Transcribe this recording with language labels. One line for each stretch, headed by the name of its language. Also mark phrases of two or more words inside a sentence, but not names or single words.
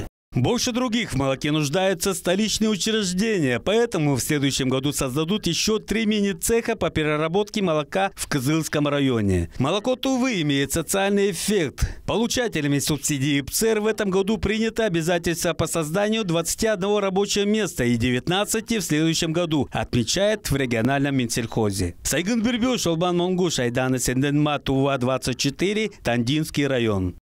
Russian: Больше других в молоке нуждаются столичные учреждения, поэтому в следующем году создадут еще 3 мини-цеха по переработке молока в Кызылском районе. Молоко Тувы имеет социальный эффект. Получателями субсидии ПЦР в этом году принято обязательство по созданию 21 рабочего места и 19 в следующем году, отмечает в региональном Минсельхозе. Сайгын Бирбёш, Олбан Монгуш, Айдана Сенденма, Тува 24, Тандинский район.